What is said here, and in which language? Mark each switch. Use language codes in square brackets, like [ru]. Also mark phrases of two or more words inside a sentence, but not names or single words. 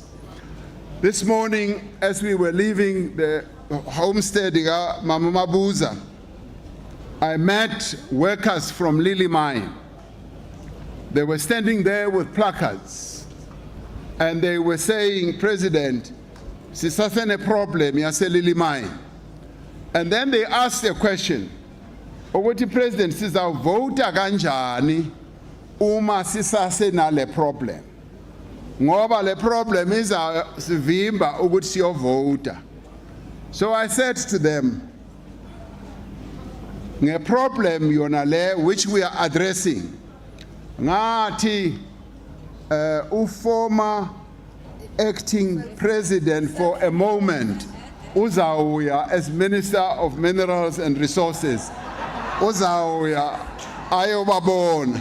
[en] This morning, as we were leaving the homestead, Mama Mabuza, I met workers from Lily Mine. They were standing there with placards, and they were saying, President, [zu] sisasene problem yase [en] Lily Mine. And then they asked a question, [zu] ukuthi President, sizavota kanjani uma sisasena le problem? Ngoba le problem izasivimba ukuthi siyovota. [en] So I said to them, [zu] nge problem yona le [en] which we are addressing, [zu] ngathi [en] former acting president for a moment [zu] uzawuya as Minister of Minerals and Resources, uzawuya ayobabona.